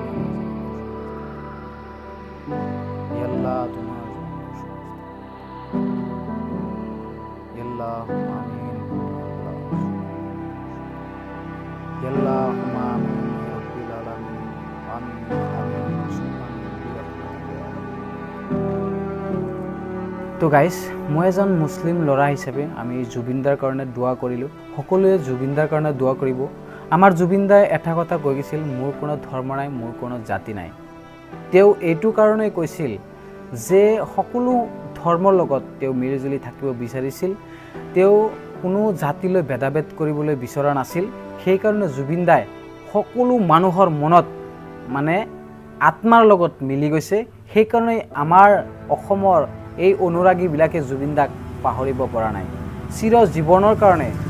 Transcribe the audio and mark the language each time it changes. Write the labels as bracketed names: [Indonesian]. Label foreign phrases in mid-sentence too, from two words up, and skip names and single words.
[Arabic] يا الله يا الله آمين اللهم آمين يا رب العالمين آمين [Assamese] তো গাইস মই এজন মুছলিম ল'ৰা হিচাপে আমি জুবিন দাৰ কাৰণে দোৱা কৰিলোঁ সকলোৱে জুবিন দাৰ কাৰণে দোৱা কৰিব আমাৰ জুবিন দাই এটা কথা কৈ গৈছিল মোৰ কোনো ধৰ্ম নাই মোৰ কোনো জাতি নাই তেওঁ এইটো কাৰণে কৈছিল যে সকলো ধৰ্মৰ লগত তেওঁ মিলিজুলি থাকিব বিচাৰিছিল তেওঁ কোনো জাতিলৈ ভেদাভেদ কৰিবলৈ বিচৰা নাছিল সেই কাৰণে জুবিন দাই সকলো মানুহৰ মনত মানে আত্মাৰ লগত মিলি গৈছে সেই কাৰণে আমাৰ অসমৰ এই অনুৰাগীবিলাকে জুবিন দাক পাহৰিব পৰা নাই চিৰ জীৱনৰ কাৰণে